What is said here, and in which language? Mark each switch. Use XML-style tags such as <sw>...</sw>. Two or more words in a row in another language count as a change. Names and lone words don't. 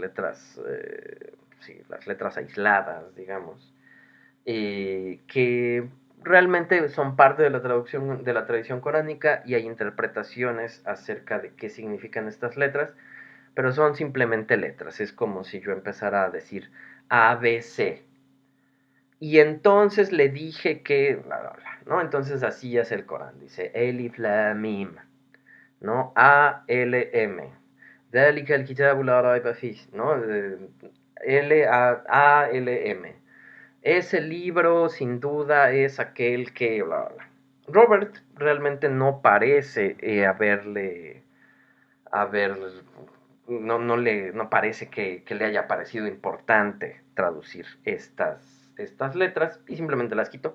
<es>sí, las letras aisladas, digamos, que realmente son parte de la traducción de la tradición coránica y hay interpretaciones acerca de qué significan estas letras, pero son simplemente letras. Es como si yo empezara a decir A, B, C. Y entonces le dije que, bla, bla, bla, ¿no? Entonces así es el Corán. Dice Elif, La, Mim, ¿no? A, L, M.</es> <ar>ذلك الكتاب لا ريب فيه,</ar> <es>¿no? L, A, L, M. Ese libro sin duda es aquel que, bla, bla, bla. Robert realmente no parece haber, no parece que le haya parecido importante traducir estas letras y simplemente las quitó.</es>